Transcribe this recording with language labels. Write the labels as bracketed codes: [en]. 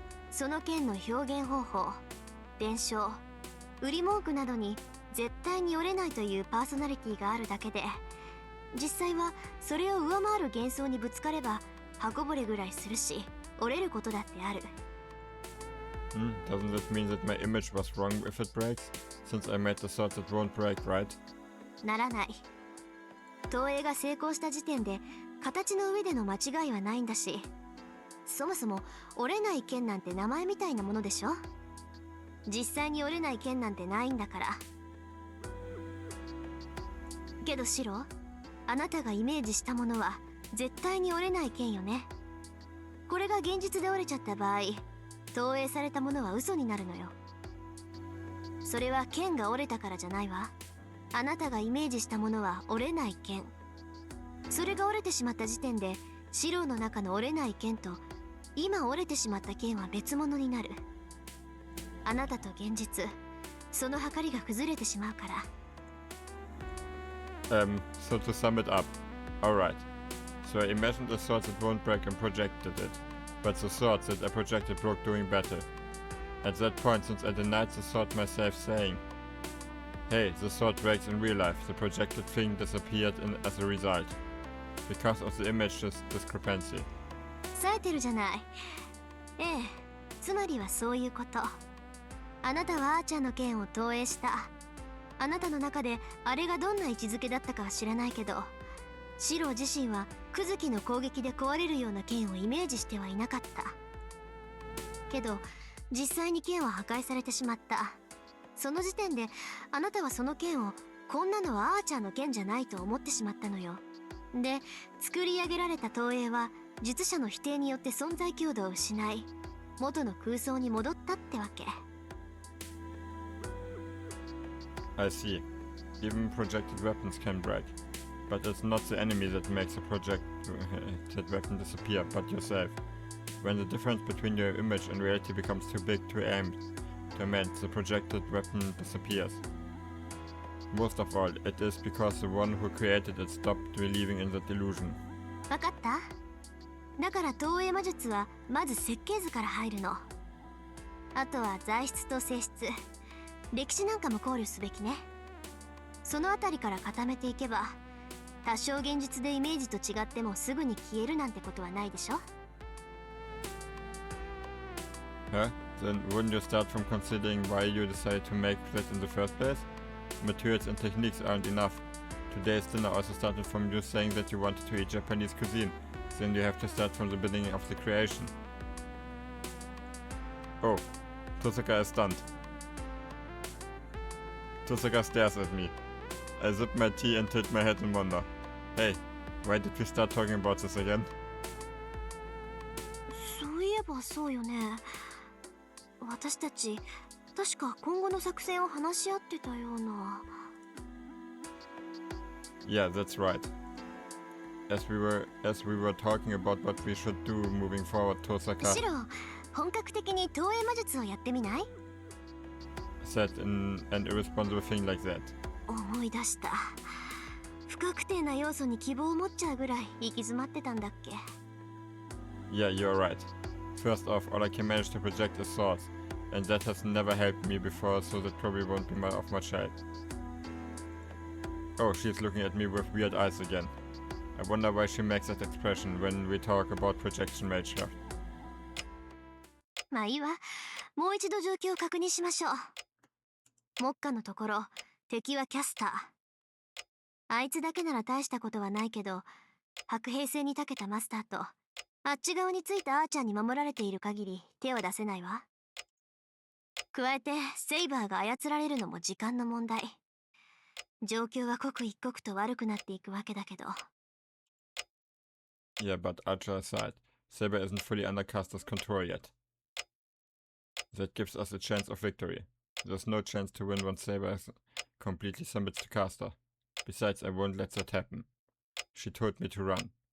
[ja] その剣の表現方法、伝承、売り文句などに絶対に折れないというパーソナリティがあるだけで、実際はそれを上回る幻想にぶつかれば刃こぼれぐらいするし、折れることだってある。 [en] Doesn't that mean that my image was wrong if it breaks? Since I made the sword that won't break, right? [ja] ならない。投影が成功した時点で形の上での間違いはないんだし、そもそも折れない剣なんて名前みたいなものでしょ。実際に折れない剣なんてないんだから。けどシロ、あなたがイメージしたものは絶対に折れない剣よね。これが現実で折れちゃった場合、投影されたものは嘘になるのよ。それは剣が折れたからじゃないわ。あなたがイメージしたものは折れない剣。それが折れてしまった時点でシローの中の折れない剣と今折れてしまった剣は別物になる。あなたと現実、その計りが崩れてしまうから。 [en] So to sum it up. Alright. So I imagined a sword that won't break and projected it. But the sword that I projected broke during battle. At that point, since I denied the sword myself, saying, "Hey, the sword breaks in real life," the projected thing disappeared as a result. Because of the image discrepancy. [ja] 冴えてるじゃない。ええ、つまりはそういうこと。あなたはアーチャーの剣を投影した。あなたの中であれがどんな位置づけだったかは知らないけど、シロ自身はクズキの攻撃で壊れるような剣をイメージしてはいなかった。けど実際に剣は破壊されてしまった。その時点であなたはその剣をこんなのはアーチャーの剣じゃないと思ってしまったのよ。で、作り上げられた投影は術者の否定によって存在強度を失い、元の空想に戻ったってわけ。 [en] I see. Even projected weapons can break. But it's not the enemy that makes a projected weapon disappear, but yourself. When the difference between your image and reality becomes too big to aim to amend, the projected weapon disappears. Most of all, it is because the one who created it stopped believing in that illusion. [ja] わかった？だから投影魔術はまず設計図から入るの。あとは材質と性質、歴史なんかも考慮すべきね。そのあたりから固めていけば、多少現実でイメージと違ってもすぐに消えるなんてことはないでしょ。 [en] Huh? Then wouldn't you start from considering why you decided to make that in the first place? Materials and techniques aren't enough. Today's dinner also started from you saying that you wanted to eat Japanese cuisine. Then you have to start from the beginning of the creation. Oh, Tosaka is stunned. Tosaka stares at me. I sip my tea and tilt my head in wonder. Hey, why did we start talking about this again? [ja] そういえばそうよね。私たち確か今後の作戦を話し合ってたような。 [en] Yeah, that's right. As we were talking about what we should do moving forward, Tosaka [ja] シロ、本格的に投影魔術をやってみない？ [en] said in an irresponsible thing like that. [ja] 思い出した。不確定な要素に希望を持っちゃうぐらい行き詰まってたんだっけ。 [en] Yeah, you're right. First off, all I can manage to project is thoughts, and that has never helped me before, so that probably won't be of much help. Oh, she's looking at me with weird eyes again. I wonder why she makes that expression when we talk about projection major. [ja] まあいいわ。もう一度状況を確認しましょう。目下のところ、敵はキャスター。あいつだけなら大したことはないけど、白兵戦に長けたマスターと、あっち側についたアーチャーに守られている限り手を出せないわ。加えて、セイバーが操られるのも時間の問題。状況は刻一刻と悪くなっていくわけだけど。 [en] Yeah, but Archer aside, Saber isn't fully under Caster's control yet. That gives us a chance of victory. There's no chance to win once Saber completely submits to Caster. Besides, I won't let that happen. She told me to run.